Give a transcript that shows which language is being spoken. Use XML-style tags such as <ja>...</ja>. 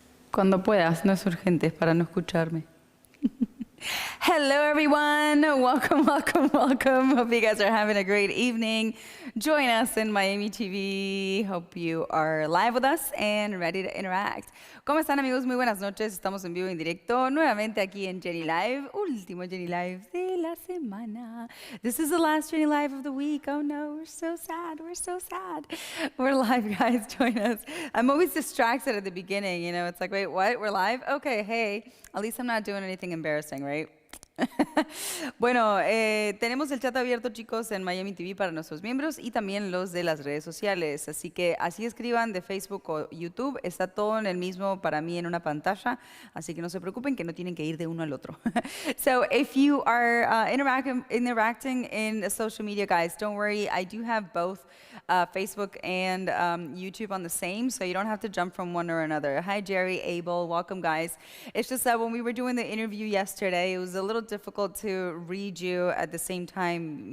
<es>Cuando puedas, no es urgente, es para no escucharme.</es> <en>Hello everyone, welcome. Hope you guys are having a great evening. Join us in Miami TV. Hope you are live with us and ready to interact.</en> <es>¿Cómo están amigos? Muy buenas noches. Estamos en vivo en directo nuevamente aquí en Jenny Live, último Jenny Live de la semana.</es> <en>This is the last Jenny Live of the week. Oh no, we're so sad. We're live, guys. Join us. I'm always distracted at the beginning. You know, it's like, wait, what? We're live? Okay, hey. At least I'm not doing anything embarrassing, right?</en> <es>Bueno, tenemos el chat abierto, chicos, en Miami TV para nuestros miembros y también los de las redes sociales. Así que así escriban de Facebook o YouTube. Está todo en el mismo para mí en una pantalla. Así que no se preocupen que no tienen que ir de uno al otro.</es> <en>So if you are interacting in social media, guys, don't worry. I do have both Facebook and YouTube on the same, so you don't have to jump from one or another. Hi, Jerry, Abel, welcome, guys. It's just that when we were doing the interview yesterday, it was a little difficult to read you at the same time.</en>